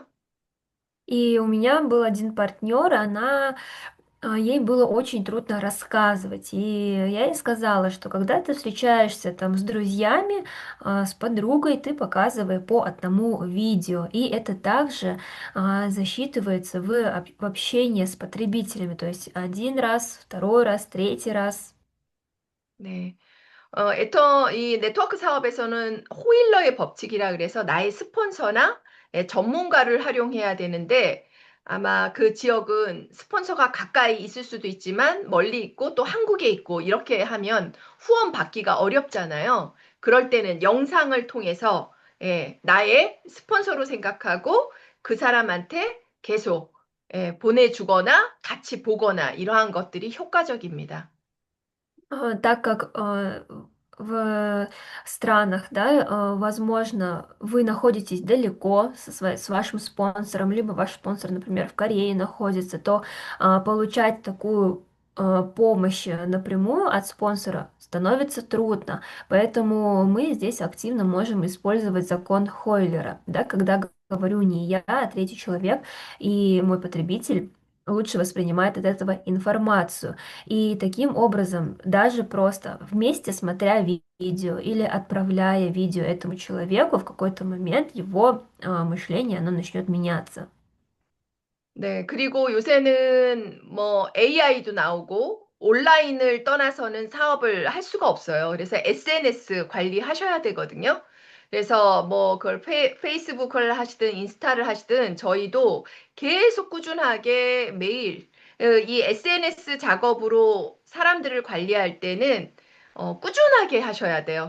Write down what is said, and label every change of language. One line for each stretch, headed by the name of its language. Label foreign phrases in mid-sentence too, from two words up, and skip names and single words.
Russian: И у меня был один партнер, ей было очень трудно рассказывать. И я ей сказала, что когда ты встречаешься там с друзьями, с подругой, ты показывай по одному видео. И это также засчитывается в общении с потребителями. То есть один раз, второй раз, третий раз.
Korean: 네. 이 네트워크 사업에서는 호일러의 법칙이라 그래서 나의 스폰서나 전문가를 활용해야 되는데 아마 그 지역은 스폰서가 가까이 있을 수도 있지만 멀리 있고 또 한국에 있고 이렇게 하면 후원 받기가 어렵잖아요. 그럴 때는 영상을 통해서 나의 스폰서로 생각하고 그 사람한테 계속 보내주거나 같이 보거나 이러한 것들이 효과적입니다.
Russian: Так как в странах, да, возможно, вы находитесь далеко с вашим спонсором, либо ваш спонсор, например, в Корее находится, то получать такую помощь напрямую от спонсора становится трудно. Поэтому мы здесь активно можем использовать закон Хойлера, да, когда говорю не я, а третий человек, и мой потребитель лучше воспринимает от этого информацию. И таким образом, даже просто вместе смотря видео или отправляя видео этому человеку, в какой-то момент его мышление, оно начнет меняться.
Korean: 네, 그리고 요새는 뭐 AI도 나오고 온라인을 떠나서는 사업을 할 수가 없어요. 그래서 SNS 관리하셔야 되거든요. 그래서 뭐 그걸 페이스북을 하시든 인스타를 하시든 저희도 계속 꾸준하게 매일 이 SNS 작업으로 사람들을 관리할 때는 꾸준하게 하셔야 돼요.